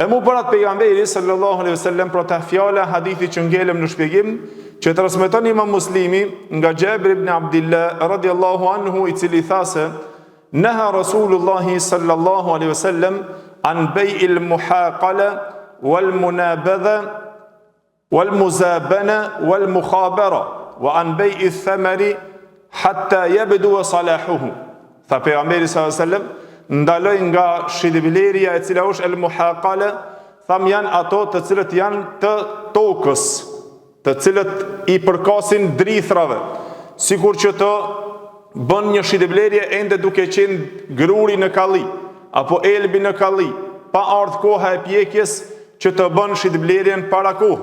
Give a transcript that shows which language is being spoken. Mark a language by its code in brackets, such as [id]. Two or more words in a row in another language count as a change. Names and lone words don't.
[sq] E mu parat pejgamberi [ar] صلى الله عليه وسلم [sq] për ta fjala hadithi që ngelëm në shpjegim, që transmeton Imam Muslimi nga Jabir ibn Abdullah [ar] رضي الله عنه, [sq] i cili tha se [ar] نهى رسول الله صلى الله عليه وسلم عن بيع المحاقلة والمنابذة والمزابنة والمخابرة وعن بيع الثمار حتى يبدو صلاحه. [sq] Tha pejgamberi [ar] صلى الله عليه وسلم, [sq] ndaloj nga shitblerja e cila është [ar] المحاقلة, [sq] tham janë ato të cilët janë të tokës, të cilët i përkasin drithrave, sikur që të bën një shitblerje ende duke qenë gruri në kalli apo elbi në kalli, pa ardhur koha e pjekjes që të bën shitblerjen para kohë.